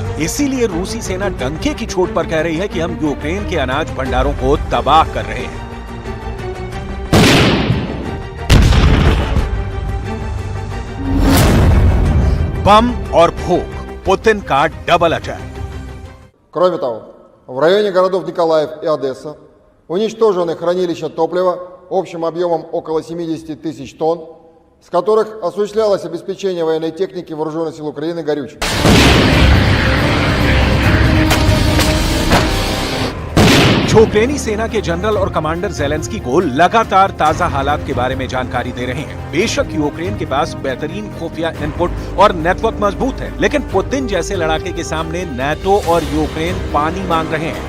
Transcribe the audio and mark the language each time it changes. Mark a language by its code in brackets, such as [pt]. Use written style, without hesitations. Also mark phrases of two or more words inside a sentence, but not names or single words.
[hi] इसीलिए रूसी सेना डंके की चोट पर कह रही है कि हम यूक्रेन के अनाज भंडारों को तबाह कर रहे हैं। बम और भूख, पुतिन का [en] double attack. [ru] Кроме того, в районе городов Николаев и Одесса уничтожены хранилища топлива общим объемом около 70 тысяч тонн, с которых осуществлялось обеспечение военной техники Вооруженных сил Украины горючим. [hi] यूक्रेनी सेना के जनरल और कमांडर जेलेंस्की को लगातार ताजा हालात के बारे में जानकारी दे रहे हैं। बेशक यूक्रेन के पास बेहतरीन खुफिया इनपुट और नेटवर्क मजबूत है, लेकिन पुतिन जैसे लड़ाके के सामने नाटो और यूक्रेन पानी मांग रहे हैं।